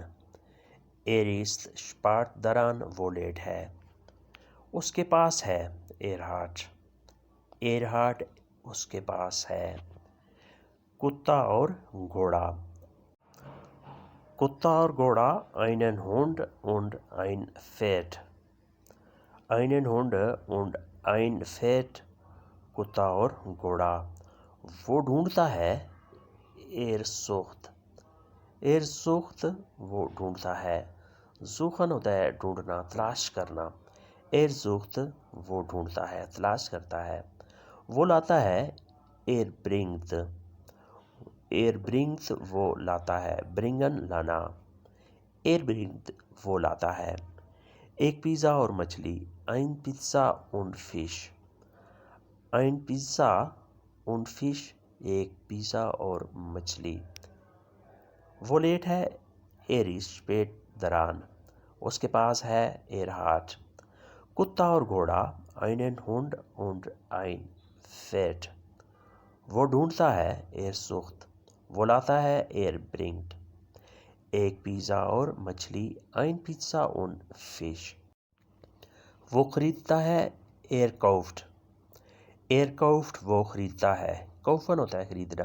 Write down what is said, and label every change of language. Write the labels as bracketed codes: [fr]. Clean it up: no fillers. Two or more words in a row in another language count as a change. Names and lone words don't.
[de] er ist spät dran [hi] वो लेट है। उसके पास है [de] er hat. er hat [hi] उसके पास है। कुत्ता और घोड़ा। कुत्ता और घोड़ा [de] einen Hund und ein Pferd। einen Hund und ein Pferd [hi] कुत्ता और घोड़ा। वो ढूंढता है [de] er sucht. er sucht [hi] वो ढूंढता है। ज़ूखन होता है ढूंढना, तलाश करना। [de] er sucht [hi] वो ढूंढता है, तलाश करता है। वो लाता है [de] er bringt. er bringt [hi] वो लाता है, ब्रिंगन लाना। [de] er bringt [hi] वो लाता है। एक पिज़्ज़ा और मछली [de] ein Pizza und Fisch। ein Pizza und Fisch [hi] एक पिज़्ज़ा और मछली। वो लेट है [de] एर ist spät dran। [hi] उसके पास है [de] er hat. [hi] कुत्ता और घोड़ा [de] einen Hund und ein Pferd। [hi] वो ढूंढता है [de] er sucht. [hi] वो लाता है [de] er bringt. [hi] एक पिज़्ज़ा और मछली [de] ein Pizza und Fisch। [hi] वो खरीदता है [de] er kauft. er kauft [hi] वो खरीदता है। कौफन होता है खरीदना।